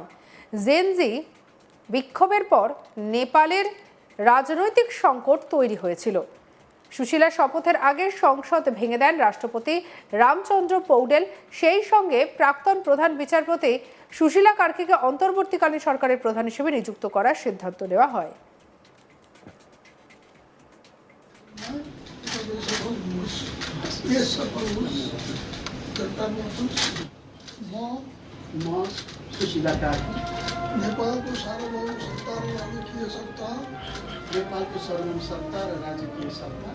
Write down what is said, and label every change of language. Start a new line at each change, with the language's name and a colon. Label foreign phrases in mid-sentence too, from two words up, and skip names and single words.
Bangla: জেনজি বিক্ষোভের পর নেপালের রাজনৈতিক সংকট তৈরি হয়েছিল। সুশীলা শপথের আগে সংসদ ভেঙে দেন রাষ্ট্রপতি রামচন্দ্র পৌডেল। সেই সঙ্গে প্রাক্তন প্রধান বিচারপতি সুশীলা কার্কিকে অন্তর্বর্তীকালীন সরকারের প্রধান হিসেবে নিযুক্ত করার সিদ্ধান্ত নেওয়া হয়।
Nepali: सुशीला कार्की नेपालको सार्वभौम सत्ता र राजकीय सत्ता, नेपालको सार्वभौम सत्ता र राजकीय सत्ता,